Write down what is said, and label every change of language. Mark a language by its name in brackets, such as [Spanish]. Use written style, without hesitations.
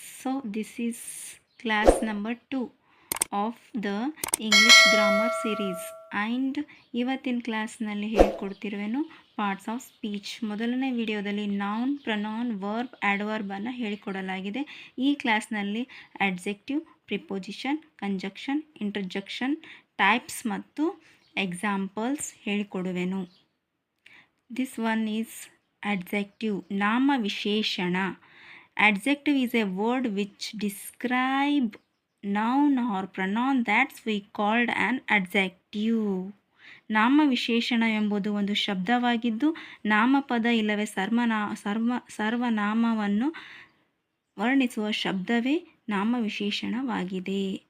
[English] So this is class number 2 of the English grammar series and [Kannada] ಇವತ್ತಿನ ಕ್ಲಾಸ್ನಲ್ಲಿ ಹೇಳ್ಕೊಡ್ತಿರುವೆನು parts of speech. ಮೊದಲನೇ ವಿಡಿಯೋದಲ್ಲಿ noun, pronoun, verb, adverb ಅನ್ನು ಹೇಳಿಕೊಡಲಾಗಿದೆ. ಈ ಕ್ಲಾಸ್ನಲ್ಲಿ adjective, preposition, conjunction, interjection, types ಮತ್ತು examples ಹೇಳಿಕೊಡುವೆನು. [English] This one is adjective, nama visheshana. Adjective is a word which describe noun or pronoun that's we called an adjective. [Kannada] ನಾಮ ವಿಶೇಷಣ ಎಂಬುದು ಒಂದು ಶಬ್ದವಾಗಿದ್ದು ನಾಮಪದ ಇಲ್ಲವೇ ಸರ್ವನಾಮವನ್ನು ವರ್ಣಿಸುವ ಶಬ್ದವೇ ನಾಮ ವಿಶೇಷಣವಾಗಿದೆ.